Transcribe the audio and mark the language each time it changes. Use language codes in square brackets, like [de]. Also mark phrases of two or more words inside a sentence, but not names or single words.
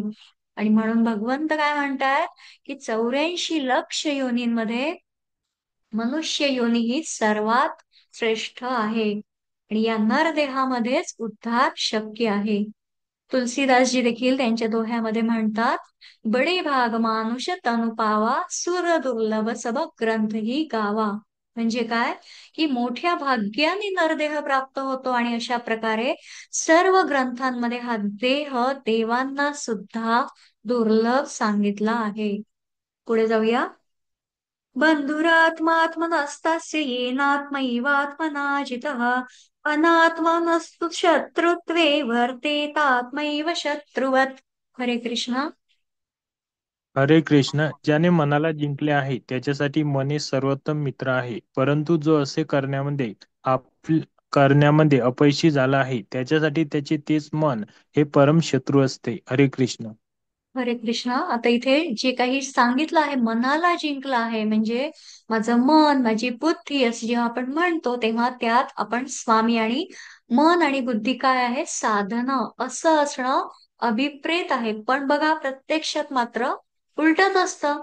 [mr] आणि म्हणून भगवंत काय म्हणतात की 84 लक्ष योनींमध्ये मनुष्य योनी ही सर्वात श्रेष्ठ आहे आणि या नरदेहामध्येच उद्धार शक्य आहे. तुलसीदासजी देखील त्यांच्या दोह्यामध्ये म्हणतात, [awa] बडे भाग मानुष तनु पावा सुर दुर्लभ सब ग्रंथ ही गावा. [mr] म्हणजे काय? की मोठ्या भाग्याने नरदेह प्राप्त होतो आणि अशा प्रकारे सर्व ग्रंथांमध्ये हा देह देवांना सुद्धा दुर्लभ सांगितला आहे. पुढे जाऊया. [sa] बंधुरात्मात्मनस्तस्य येनात्मैवात्मना जितः अनात्मनस्तु शत्रुत्वे वर्तेतात्मैव शत्रुवत्. [mr] हरे कृष्ण. हरे कृष्ण. ज्याने मनाला जिंकले आहे त्याच्यासाठी मन हे सर्वोत्तम मित्र आहे परंतु जो असे करण्यामध्ये अपयशी झाला आहे त्याच्यासाठी त्याचे तेच मन हे परम शत्रू असते. हरे कृष्ण. हरे कृष्ण. आता इथे जे काही सांगितलं आहे, मनाला जिंकलं आहे म्हणजे माझं मन, माझी बुद्धी असं जेव्हा आपण म्हणतो तेव्हा त्यात आपण स्वामी, आणि मन आणि बुद्धी काय आहे? साधनं असं असणं अभिप्रेत आहे. पण बघा, प्रत्यक्षात मात्र उलटच असतं.